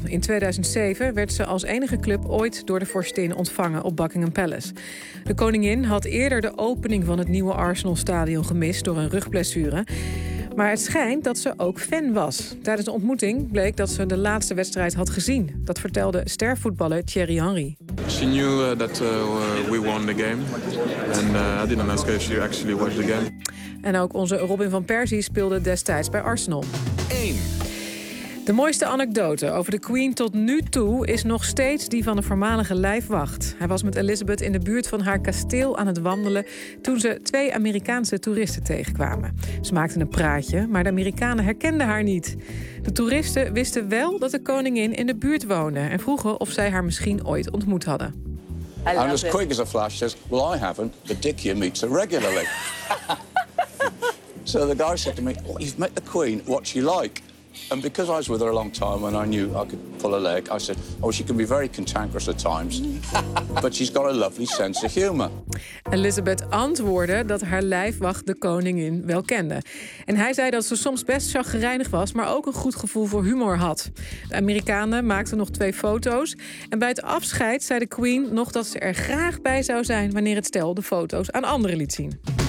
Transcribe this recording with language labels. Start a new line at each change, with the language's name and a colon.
Dutch: In 2007 werd ze als enige club ooit door de vorstin ontvangen op Buckingham Palace. De koningin had eerder de opening van het nieuwe Arsenalstadion gemist door een rugblessure. Maar het schijnt dat ze ook fan was. Tijdens de ontmoeting bleek dat ze de laatste wedstrijd had gezien. Dat vertelde stervoetballer Thierry Henry.
English: She knew that we won the game. And I didn't ask her if she actually watched the game.
Dutch: En ook onze Robin van Persie speelde destijds bij Arsenal. 1. De mooiste anekdote over de Queen tot nu toe is nog steeds die van de voormalige lijfwacht. Hij was met Elizabeth in de buurt van haar kasteel aan het wandelen toen ze 2 Amerikaanse toeristen tegenkwamen. Ze maakten een praatje, maar de Amerikanen herkenden haar niet. De toeristen wisten wel dat de koningin in de buurt woonde en vroegen of zij haar misschien ooit ontmoet hadden.
English: And as quick as a flash says, well, I haven't, the dick you meet so regularly. So the guy said to me, oh, you've met the Queen, what's she like? And because I was with her a long time and I knew I could pull a leg, I said, oh, she can be very cantankerous at times, but she's got a lovely sense of humor.
Dutch: Elizabeth antwoordde dat haar lijfwacht de koningin wel kende. En hij zei dat ze soms best chagrijnig was, maar ook een goed gevoel voor humor had. De Amerikanen maakten nog 2 foto's. En bij het afscheid zei de Queen nog dat ze er graag bij zou zijn wanneer het stel de foto's aan anderen liet zien.